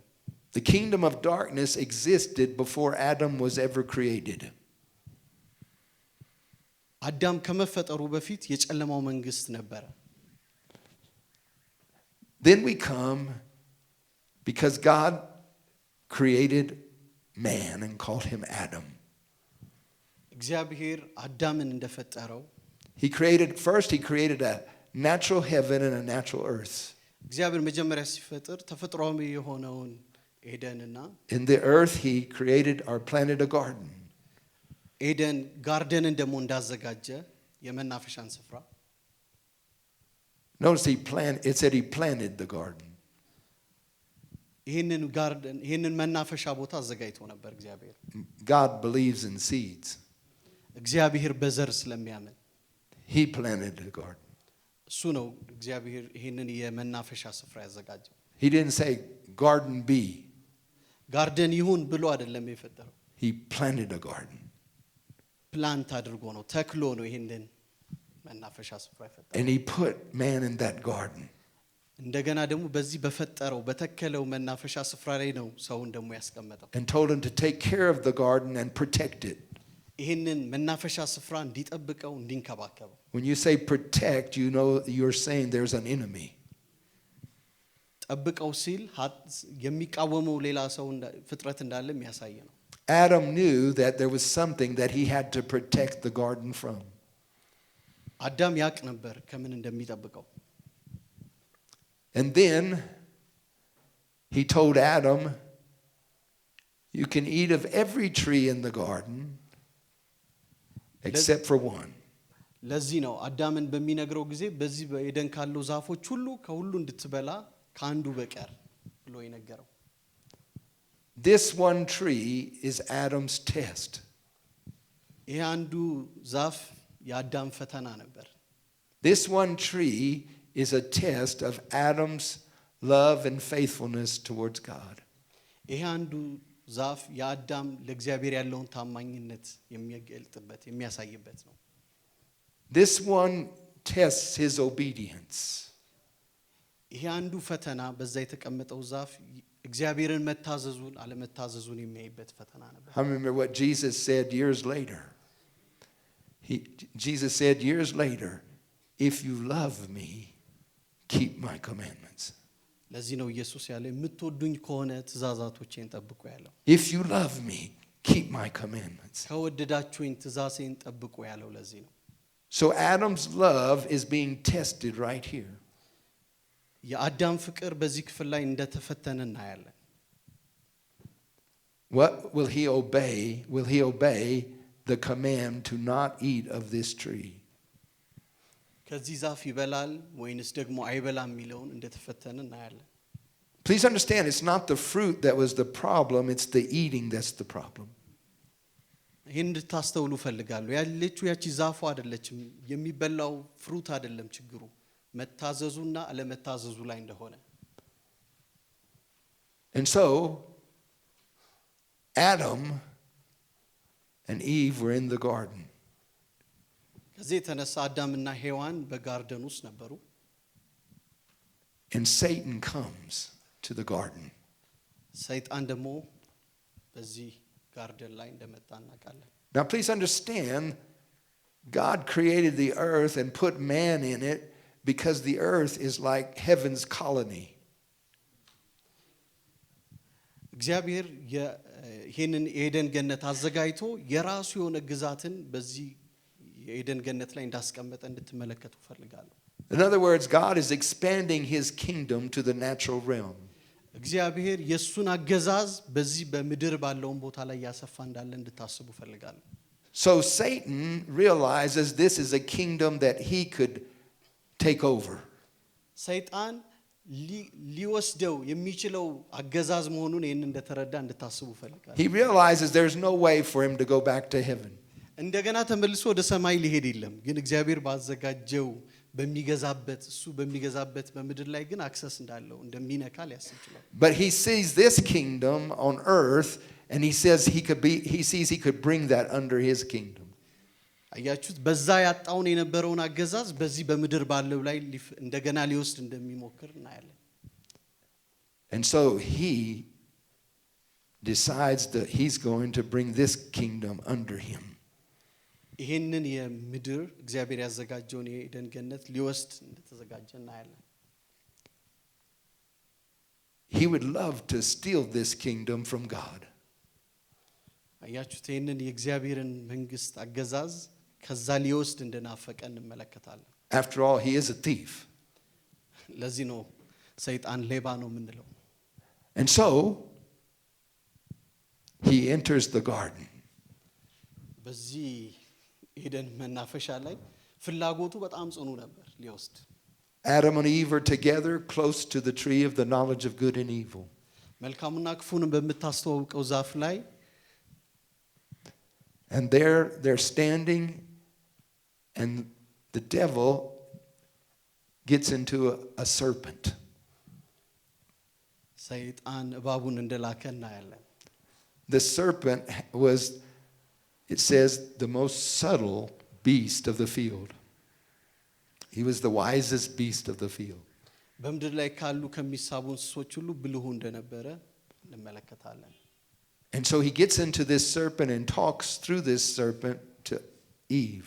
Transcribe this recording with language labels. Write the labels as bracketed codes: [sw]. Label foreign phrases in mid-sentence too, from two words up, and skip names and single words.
[en] The kingdom of darkness existed before Adam was ever created. [am] አዳም ከመፈጠሩ በፊት የጨለማው መንግስት ነበረ። [en] Then we come, because God created man and called him Adam. [am] እግዚአብሔር አዳምን እንደፈጠረው [en] He created a natural heaven and a natural earth. [am] እግዚአብሔር መጀመሪያ ሲፈጥር ተፈጥሯዊ የሆነውን ኤደንና [en] In the earth he created or planted a garden. [am] ኤደን ጋርደንን ደግሞ እንዳዘጋጀ የመናፈሻን ስፍራ [en] Notice it said he planted the garden. [am] ይህንን መናፈሻ ቦታ አዘጋጅቶ ነበር እግዚአብሔር። [en] God believes in seeds. [am] እግዚአብሔር በዘር ስለሚያምን [en] He planted the garden. [am] እሱ ነው እግዚአብሔር ይህንን የመናፈሻ ስፍራ ያዘጋጀው። [en] He didn't say garden be. [am] ጋርደን ይሁን ብሎ አይደለም የፈጠረው። [en] He planted a garden. [am] ፕላንት አድርጎ ነው ተክሎ ነው ይህንን መናፈሻ ስፍራ የፈጠረው። [en] And he put man in that garden. [am] እንደገና ደግሞ በዚህ በፈጠረው በተከለው መናፈሻ ስፍራ ላይ ነው ሰውን ደግሞ ያስቀመጠው። [en] And told him to take care of the garden and protect it. [am] ይህንን መናፈሻ ስፍራ እንዲጠብቀው እንዲንከባከበው። [en] When you say protect, you know you're saying there's an enemy. [am] ጠብቀው ሲል የሚቃወመው ሌላ ሰው ፍጥረት እንዳለ የሚያሳይ ነው። [en] Adam knew that there was something that he had to protect the garden from. [am] አዳም ያቅ ነበር ከምን እንደሚጠብቀው። [en] And then he told Adam, you can eat of every tree in the garden except for one. [am] ለዚህ ነው አዳምን በሚነግረው ጊዜ በዚህ በኤደን ካለው ዛፎች ሁሉ ከሁሉ እንድትበላ ከአንዱ በቀር ብሎ ይነገረው። [en] This one tree is Adam's test. [am] ይሄ አንዱ ዛፍ የአዳም ፈተና ነበር። [en] This one tree is a test of Adam's love and faithfulness towards God. [am] ይሄ አንዱ ዛፍ የአዳም ለእግዚአብሔር ያለውን ታማኝነት የሚገልጥበት የሚያሳይበት ነው። [en] This one tests his obedience. [am] ይሄ አንዱ ፈተና በዛ የተቀመጠው ዛፍ እግዚአብሔርን መታዘዙን አለመታዘዙን የሚያይበት ፈተና ነበር። [en] I remember what Jesus said years later. Jesus said years later, if you love me, keep my commandments. [am] ለዚህ ነው ኢየሱስ ያለው የምትወዱኝ ከሆነ ትእዛዛቶቼን ጠብቁ ያለው። [en] If you love me, keep my commandments. [am] ከወደዳችሁኝ ትእዛዜን ጠብቁ ያለው ለዚህ ነው። [en] So Adam's love is being tested right here. [am] የአዳም ፍቅር በዚህ ክፍል ላይ እንደተፈተነ እናያለን። [en] What will he obey? Will he obey the command to not eat of this tree? [am] ከዚህ ዛፍ ይበላል ወይንስ ደግሞ አይበላም የሚለውን እንደተፈተነ እናያለን። [en] Please understand, it's not the fruit that was the problem, it's the eating that's the problem. [am] ይህን እንድታስተውሉ ፈልጋለሁ። ያለችው ያቺ ዛፉ አይደለችም፣ የሚበላው ፍሩት አይደለም ችግሩ፣ መታዘዙና አለመታዘዙ ላይ እንደሆነ። [en] And so Adam and Eve were in the garden. [am] ከዚህ የተነሳ አዳምና ሔዋን በጋርደን ውስጥ ነበሩ። [en] And Satan comes to the garden. [am] ሰይጣን ደግሞ በዚህ ጋርደን ላይ እንደመጣ እናውቃለን። [en] Now please understand, God created the earth and put man in it because the earth is like heaven's colony. [am] እግዚአብሔር ይሄንን የኤደን ገነት አዘጋጅቶ የራሱ የሆነ ግዛትን በዚህ የኤደን ገነት ላይ እንዳስቀመጠ እንድትመለከቱ ፈልጋለሁ። [en] In other words, God is expanding his kingdom to the natural realm. [am] እግዚአብሔር የሱን አገዛዝ በዚህ በምድር ባለው ቦታ ላይ ያሰፋ እንዳለ እንድታስቡ ፈልጋለሁ። [en] So Satan realizes this is a kingdom that he could take over. [am] ሰይጣን ሊወስደው የሚችለው አገዛዝ መሆኑን ይሄን እንደተረዳ እንድታስቡ ፈልጋለሁ። [en] He realizes there's no way for him to go back to heaven. [am] እንደገና ተመልሶ ወደ ሰማይ ሊሄድ የለም፣ ግን እግዚአብሔር ባዘጋጀው በሚገዛበት እሱ በሚገዛበት በምድር ላይ ግን አክሰስ እንዳለው እንደሚነካ ሊያስብ ይችላል። [en] But he sees this kingdom on earth and he says he sees he could bring that under his kingdom. [am] አያችሁት? በዛ ያጣውን የነበረውን አገዛዝ በዚህ በምድር ባለው ላይ እንደገና ሊወስድ እንደሚሞክር እናያለን። [en] And so he decides that he's going to bring this kingdom under him. [am] ይሄንን የምድር እግዚአብሔር ያዘጋጀውን የኤደን ገነት ሊወስድ እንደተዘጋጀ እናያለን። [en] he would love to steal this kingdom from God. [am] አያችሁት ይሄንን የእግዚአብሔርን መንግስት አገዛዝ ከዛ ሊወስድ እንደናፈቀ እንመለከታለን። [en] After all, he is a thief. [am] ለዚህ ነው ሰይጣን ሌባ ነው የምንለው። [en] And so he enters the garden. [am] በዚህ ኤደን መናፈሻ ላይ ፍላጎቱ በጣም ጽኑ ነበር ሊወስድ። [en] Adam and Eve are together close to the tree of the knowledge of good and evil. [am] መልካምና ክፉን በምታስተዋውቀው ዛፍ ላይ [en] And they're standing, and the devil gets into a serpent. [am] ሰይጣን እባቡን እንደላከ እናያለን። [en] The serpent was, it says, the most subtle beast of the field. He was the wisest beast of the field. [am] በምድር ላይ ካሉ ከሚሳቡ እንስሶች ሁሉ ብልሁ እንደነበረ እንመለከታለን። [en] And so he gets into this serpent and talks through this serpent to Eve.